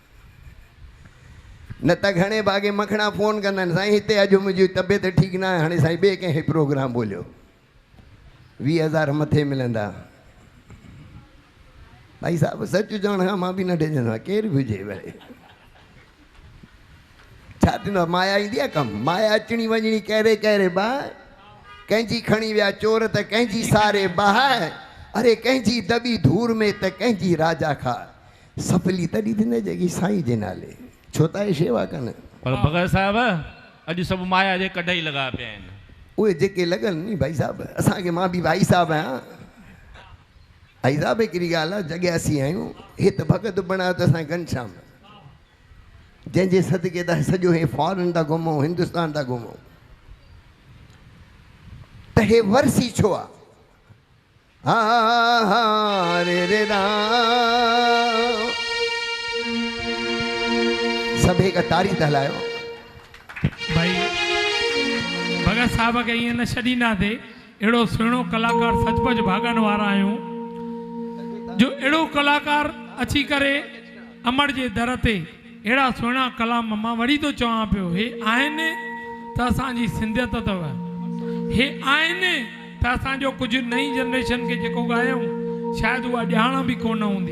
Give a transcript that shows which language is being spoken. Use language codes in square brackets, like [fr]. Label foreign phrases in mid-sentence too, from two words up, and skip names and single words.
[sd] न त घणे भाॻे मखणा फ़ोन कंदा आहिनि, साईं हिते अॼु मुंहिंजी तबियत ठीकु न आहे, हाणे साईं ॿिए कंहिं प्रोग्राम ॿोलियो, 20,000 मथे मिलंदा। भाई साहब सच चवण खां मां बि न ॾिजंदो आहियां, केरु बि हुजे भले। छा थींदो आहे, माया ईंदी आहे कमु, माया अचणी वञणी कहिड़े कहिड़े बा, कंहिंजी खणी विया चोर त कंहिंजी सारे बहाए, अरे कंहिंजी दॿी धूर में त कंहिंजी राजा खा, सफली तॾहिं थी न जेकी साईं जे नाले, छो त आहे शेवा कनि। पर भगत साहब अॼु सभु माया जे कढ ई लॻा पिया आहिनि। उहे जेके लॻनि नी भाई साहब, असांखे, मां बि भाई साहब आहियां। भाई साहब हिकिड़ी ॻाल्हि आहे, जॻह असीं आहियूं, हे त भॻत बणायो त असांजे घनश्याम, जंहिंजे सदके त सॼो हे फॉरेन था घुमूं, हिंदुस्तान था घुमूं, त हे वरसी छो आहे? हा हा रे रे राम, सभु हिकु तारी त हलायो। भाई भगत साहब खे ईअं न छॾींदासीं, अहिड़ो सुहिणो कलाकार सचमुच भाॻनि वारा आहियूं जो अहिड़ो कलाकार अची करे अमर जे दर ते अहिड़ा सुहिणा कलाम, मां वरी थो चवां पियो, हे आहिनि त असांजी सिंधियत अथव, हे आहिनि त असांजो कुझु नई जनरेशन खे जेको ॻायूं शायदि उहा ॼाण बि कोन हूंदी।